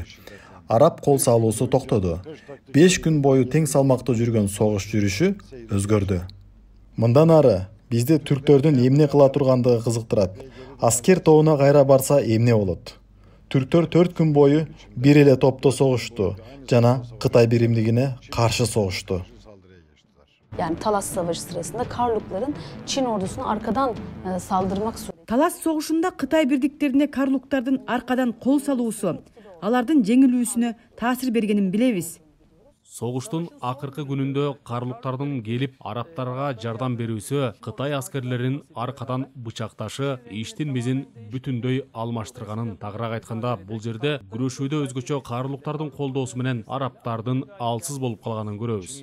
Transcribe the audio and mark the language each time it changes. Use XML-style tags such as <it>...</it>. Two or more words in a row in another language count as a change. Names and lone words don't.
<ky>Араб кол салуусу токтоду. 5 күн бою тең салмактуу жүргөн согуш жүрүшү өзгөрдү. Мындан ары бизди түрктөрдүн эмне кыла тургандыгы кызыктырат. Аскер тобуна кайра барса эмне болот? Түрктөр 4 күн бою бир эле топто согушту жана Кытай биримдигине каршы согушту.</ky> <tr>Yani Talas Savaşı sırasında Karlukların Çin ordusuna arkadan saldırmak suretiyle.</tr> <ky>Талас согушунда Кытай бирдиктерине карлуктардын аркадан кол салуусу алардын жеңилүүсүнө таасир бергенин билебиз. Согуштун акыркы күнүндө карлуктардын келип арабтарга жардам берүүсү Кытай аскерлерин аркадан бычакташы иштин мезин бүтүндөй алмаштырганын тагыраак айтканда бул жерде күрөшүүдө өзгөчө карлуктардын колдоосу менен арабтардын алсыз болуп калганын көрөбүз.</ky>